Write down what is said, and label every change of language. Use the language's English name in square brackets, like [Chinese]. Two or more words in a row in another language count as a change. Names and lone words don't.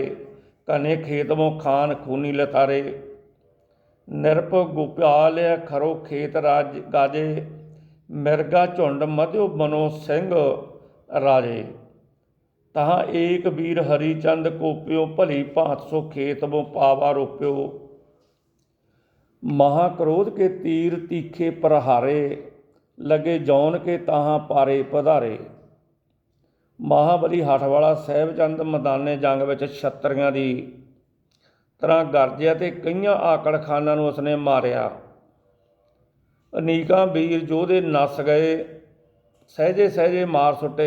[Braj] ਘਨੇ ਖੇਤਮੋਂ ਖਾਨ ਖੂਨੀ ਲਤਾਰੇ, ਨਿਰਪ ਗੋਪਾਲ ਖਰੋ ਖੇਤ ਰਾਜ ਗਾਜੇ, ਮਿਰਗਾ ਝੁੰਡ ਮਧਿਓ ਮਨੋ ਸਿੰਘ ਰਾਜੇ, ਤਹਾਂ ਏਕ ਵੀਰ ਹਰੀ ਚੰਦ ਕੋਪਿਓ, ਭਲੀ ਭਾਂਤ ਸੋ ਖੇਤਮੋਂ ਪਾਵਾ ਰੋਪਿਓ, ਮਹਾ ਕ੍ਰੋਧ ਕੇ ਤੀਰ तीखे प्रहारे, लगे जौन के ताहां पारे पधारे। [Punjabi] ਮਹਾਬਲੀ ਹੱਠ ਵਾਲਾ ਸਾਹਿਬਚੰਦ ਮੈਦਾਨੇ ਜੰਗ ਵਿੱਚ ਛਤਰੀਆਂ ਦੀ ਤਰ੍ਹਾਂ ਗਰਜਿਆ ਤੇ ਕਈਆਂ ਆਕੜ ਖਾਨਾਂ ਨੂੰ ਉਸਨੇ ਮਾਰਿਆ। ਅਨੇਕਾਂ ਵੀਰ ਯੋਧੇ ਨੱਸ ਗਏ, ਸਹਿਜੇ ਸਹਿਜੇ ਮਾਰ ਸੁੱਟੇ।